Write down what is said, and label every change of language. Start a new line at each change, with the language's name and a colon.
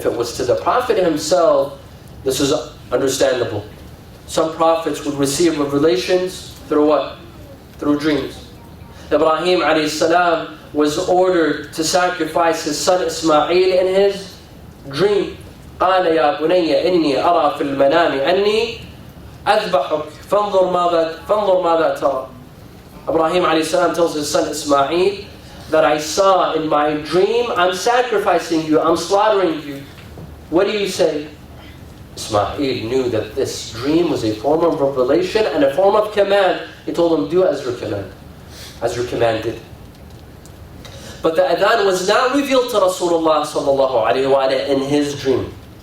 English: If it was to the Prophet himself, this is understandable. Some prophets would receive revelations through what? Through dreams. Ibrahim alayhi salam was ordered to sacrifice his son Ismail in his dream.
Arabic: قال يا بني إني أرى في المنام أني أذبحك فانظر ماذا ترى.
English: Ibrahim alayhi salam tells his son Ismail that I saw in my dream, I'm sacrificing you, I'm slaughtering you. What do you say? Ismail knew that this dream was a form of revelation and a form of command. He told him, do as you're commanded. But the adhan was not revealed to Rasulullah sallallahu alaihi wasallam in his dream.